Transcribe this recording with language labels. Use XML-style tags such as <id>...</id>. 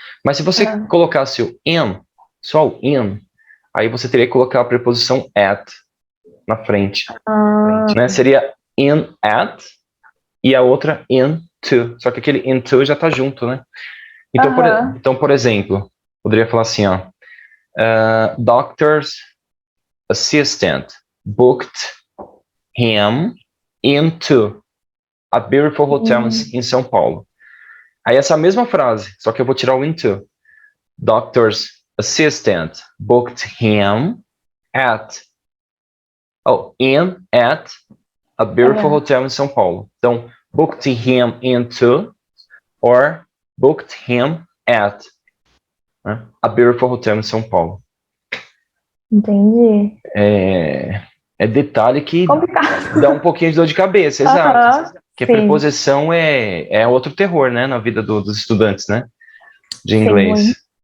<pt>Mas se você colocasse o in, só o in, aí você teria que colocar a preposição at na frente. Né? Seria in at e a outra into. Só que aquele into já tá junto, né? Então, por exemplo, poderia falar assim, ó.</pt> <en>Doctor's assistant booked him into a beautiful hotel em São Paulo.</en> <pt>Aí essa mesma frase, só que eu vou tirar o into.</pt> <en>Doctor's assistant booked him in at a beautiful hotel em São Paulo. Então, booked him into or booked him at a beautiful hotel em São Paulo.</en> <pt>Entendi. É detalhe que complicado. Dá um pouquinho de dor de cabeça, exato. Porque preposição é outro terror, né, na vida dos estudantes, né, de inglês.</pt>